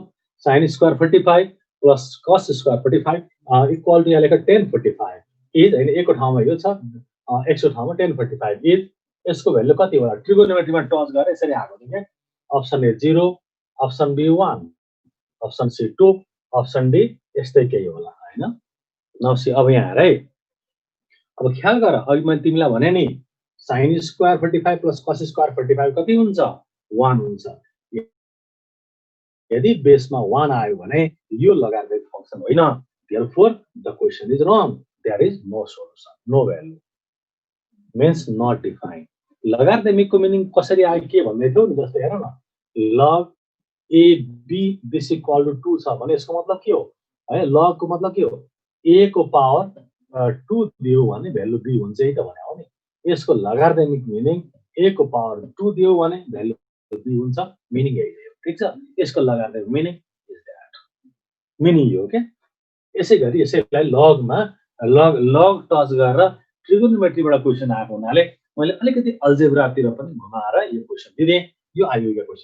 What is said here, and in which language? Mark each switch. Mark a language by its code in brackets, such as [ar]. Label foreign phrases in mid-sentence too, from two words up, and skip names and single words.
[en] sin square 45 plus cos square 45 equal to [ne] यहाँ लेख tan 45 इज हैन एकको ठाउँमा यो छ x को ठाउँमा tan 45 इज यसको भ्यालु कति होला ट्रिगोनोमेट्रीमा टच गरे यसरी आएको थियो के [en] option A 0 option B 1 option C 2 option D [ne] यस्तै केही होला हैन नौसी अब यहाँ हेर है अब ख्याल गर अघि मैले तिमीलाई भने नि [en] sin square 45 plus cos square 45 [ne] कति हुन्छ 1 हुन्छ यदि बेसमा 1 आयो भने यो लगातार फंक्सन होइन [en] therefore the question is wrong there is no solution no value means not defined [ne] लगातारको मिनिङ कसरी आयो के भन्दै थियो नि जस्तै हेर न [en] log a b this equal to 2 [ne] छ भने यसको मतलब के हो है log को मतलब के हो a को पावर 2 दियो भने भ्यालु b हुन्छ है त भने हो नि यसको लगातारको मिनिङ a को पावर 2 दियो भने भ्यालु b हुन्छ मिनिङ यही हो ठीक छ यसको लगातार [en] meaning is that [ne] मिनिङ यो के यसैगरी यसैलाई लगमा लग टच गरेर ट्रिगोनोमेट्रीबाट क्वेशन आएको हुनाले मैले अलिकति अल्जेब्रातिर पनि घुमाएर यो क्वेशन दिए यो आयुका क्वेशन